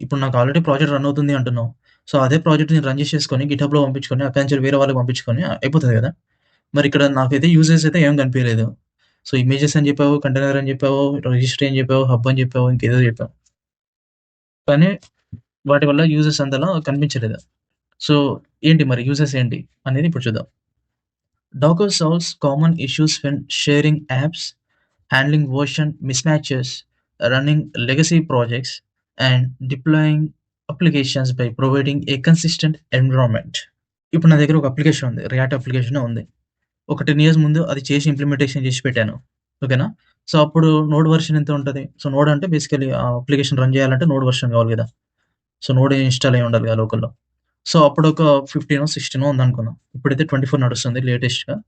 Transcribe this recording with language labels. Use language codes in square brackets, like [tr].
[te] ఇప్పుడు నాకు already project run అవుతుంది అంటున్నావు. సో, అదే ప్రాజెక్ట్ నేను రన్ చేసేసుకొని గిట్‌హబ్‌లో పంపించుకొని అక్కడి నుంచి వేరే వాళ్ళకి పంపించుకొని అయిపోతది గదా! మరిక్కడ నాకైతే యూజెస్ అయితే ఏం కనిపియలేదు. సో, ఇమేజెస్ అని చెప్పావు, కంటైనర్ అని చెప్పావు, రిజిస్ట్రీ అని చెప్పావు, హబ్ అని చెప్పావు, ఇంకేదో చెప్పావు. కానీ వాటి వల్ల యూజెస్ అంతలా కనిపించలేదు. సో, ఏంటి మరి యూజెస్ ఏంటి అనేది ఇప్పుడు చూద్దాం. [en] Docker solves common issues when sharing apps, handling version mismatches, running legacy projects, and deploying applications by providing a consistent environment. [te] ఇప్పుడు నా దగ్గర ఒక అప్లికేషన్ ఉంది. రియాక్ట్ అప్లికేషనే ఉంది. ఒక 10 ఇయర్స్ ముందు అది చేసి ఇంప్లిమెంటేషన్ చేసి పెట్టాను. ఓకేనా? సో, అప్పుడు నోడ్ వెర్షన్ ఎంత ఉంటది? సో, నోడ్ అంటే బేసికల్లీ ఆ అప్లికేషన్ రన్ చేయాలంటే నోడ్ వెర్షన్ కావాలి గదా! సో, నోడ్ ఇన్‌స్టాల్ అయ్యి ఉండాలి కదా లోకల్‌లో. సో, అప్పుడొక 15 16 ఉందనుకుందాం. ఇప్పుడైతే 24 నడుస్తుంది లేటెస్ట్‌గా.